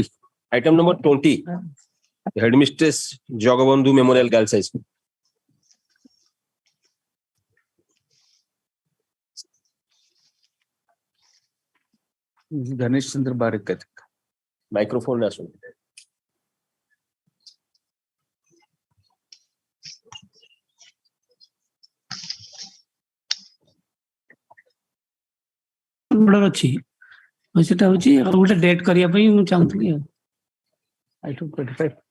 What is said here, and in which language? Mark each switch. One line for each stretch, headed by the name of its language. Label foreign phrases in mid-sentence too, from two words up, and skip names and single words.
English: Item number 20. Headmistress Jagabandhu Memorial Girls High School. Ganesh Chandra Barik. Microphone as well.
Odia: ଅଛି ସେଟା ହଉଛି ଗୋଟେ ଡେଟ୍ କରିବା ପାଇଁ ମୁଁ ଚାହୁଁଥିଲି ଆଉ
English: Item 25.